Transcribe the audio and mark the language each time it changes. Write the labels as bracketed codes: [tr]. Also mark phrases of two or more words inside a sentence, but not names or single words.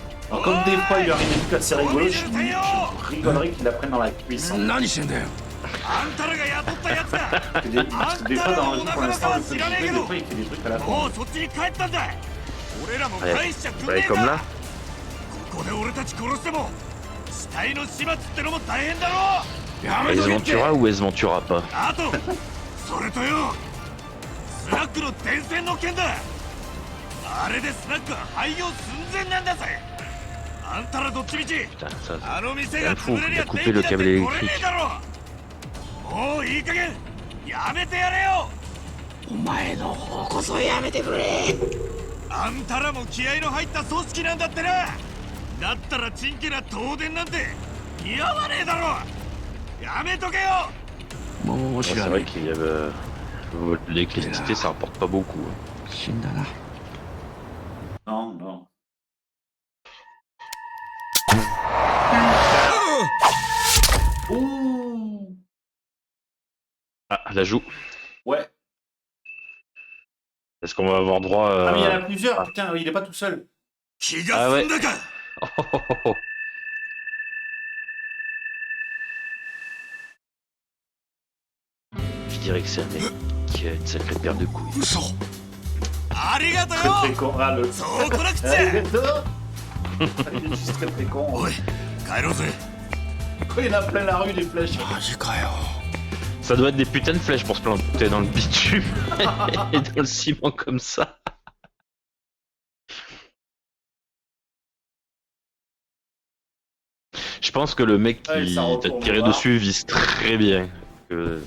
[fr] Alors, comme des fois il lui arrive des trucs assez rigolos, je rigolerais qu'il la prenne dans la cuisse. [ja] 何してんだよ。あんたらが雇ったやつだ。 [fr] Parce que des fois dans le jeu, pour l'instant, le petit jeu, des fois il fait des trucs à la [ja] も [fr] con. [ja] うそっちに帰ったんだ。俺らも [fr] Ouais, [ja] 返しちゃくん [fr] ouais, [ja] ねえ [fr] comme [ja] か [fr] là.。 [ja] ここで俺たち殺しても死体の始末ってのも大変だろ。やめ [fr] Es [ja] とけって。 [fr] Ventura ou Es Ventura pas? [ja] あとそれとよ、スナックの電線の件だ。あれでスナックは廃業寸前なんだぜ。あんたらどっちみち [fr] Putain, ça, [ja] あの店 [fr] c'est [ja] が [fr] un fou, [ja] 潰れり [fr] il [ja] ゃ [fr] a coupé [ja] 電 [fr] le [ja] 気だって [fr] câble [ja] 取れね [fr] électrique. [ja] えだろ。もういい加減やめてやれよ。お前の方こそやめてくれ。あんたらも気合の入った組織なんだってな。だったらチンケな東電なんて似合わねえだろ。やめとけよ。もう [fr] Ouais, [ja] 知 [fr] c'est [ja] らな [fr] vrai [ja] い。 [fr] qu'il y avait... L'électricité, ça rapporte pas beaucoup. Hein. [ja] 死んだな。 [fr] Non, non. Ouh. Ah, la joue. Ouais. Est-ce qu'on va avoir droit à... Ah mais il y en a plusieurs, putain, il est pas tout seul. [ja] 気が済んだか。 [fr] Oh, oh, oh, oh. Je dirais que c'est un mec qui a une sacrée paire de couilles. [ja] 嘘。ありがと [fr] Très [ja] よ。 [fr] très con. Ah le. [ja] そうこなくち [fr] Ah, [ja] ゃ。 [fr] il est dedans. Il est juste très très con. [ja] おい、帰ろうぜ。 [fr] Il y en a plein la rue des flèches. [ja] マジかよ。 [fr] Ça doit être des putains de flèches pour se planter dans le bitume et dans le ciment comme ça. Je pense que le mec Ouais, qui ça t'a retourne tiré au bar. dessus vise très bien. Que